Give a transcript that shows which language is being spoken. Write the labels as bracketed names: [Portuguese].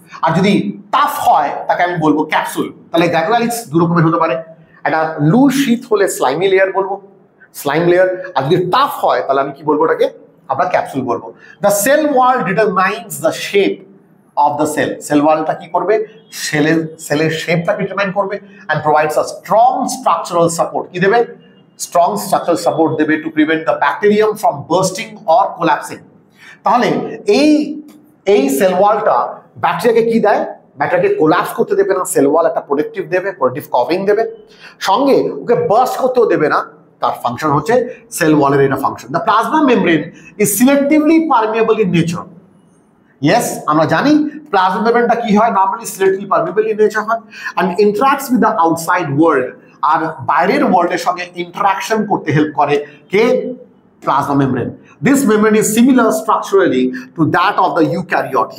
[Bangla] আর যদি টাফ হয় তাকে আমি বলবো ক্যাপসুল। তাহলে গ্লাইকোলাইসিস দু রকমের হতে পারে, একটা লুজ শীট হলে স্লাইমি লেয়ার বলবো, স্লাইম লেয়ার। আর যদি টাফ হয় তাহলে আমি কি বলবো? ওটাকে আমরা ক্যাপসুল বলবো। [English] The cell wall determines the shape of the cell. [Bangla] Cell wallটা কি করবে? সেলের শেপটাকে ডিটারমাইন করবে [English] and provides a strong structural support. [Bangla] কি দেবে? [English] Strong structural support দেবে to prevent the bacterium from bursting or collapsing. [Bangla] তাহলে এই সেল ওয়ালটা ব্যাকটেরিয়াকে কি দেয়? ব্যাকটেরিয়াকে কোলাপস করতে দেবে না। সেল ওয়াল একটা প্রোটেক্টিভ দেবে, প্রোটেক্টিভ কভারিং দেবে, সঙ্গে ওকে বার্স্ট করতেও দেবে না। তার ফাংশন হচ্ছে সেল ওয়ালের এটা function. [English] The plasma membrane is selectively permeable in nature. [Bangla] Yes, আমরা জানি প্লাজমা মেমব্রেনটা কি হয়? Normally selectively permeable in nature হয় [English] and interacts with the outside world, [Bangla] আর বাইরের ওয়ার্ল্ডের সঙ্গে ইন্টারাকশন করতে হেল্প করে কে? Plasma membrane. [English] This membrane is similar structurally to that of the eukaryote.